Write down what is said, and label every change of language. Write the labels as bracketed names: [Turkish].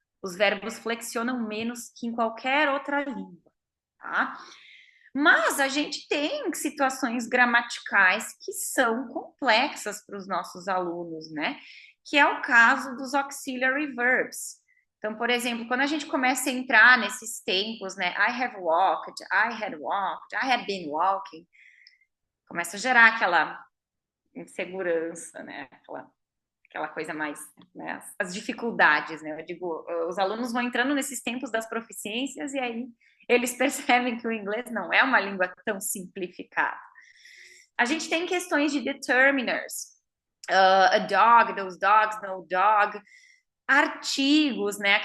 [Portuguese] Os verbos flexionam menos que em qualquer outra língua, tá? Mas a gente tem situações gramaticais que são complexas para os nossos alunos, né? Que é o caso dos auxiliary verbs. Então, por exemplo, quando a gente começa a entrar nesses tempos, né? [English] I have walked, I had walked, I had been walking, [Portuguese] começa a gerar aquela insegurança, né? Aquela coisa mais, né? As dificuldades, né? Eu digo, os alunos vão entrando nesses tempos das proficiências e aí eles percebem que o inglês não é uma língua tão simplificada. A gente tem questões de determiners, [English] a dog, those dogs, no dog, [Portuguese] artigos, né?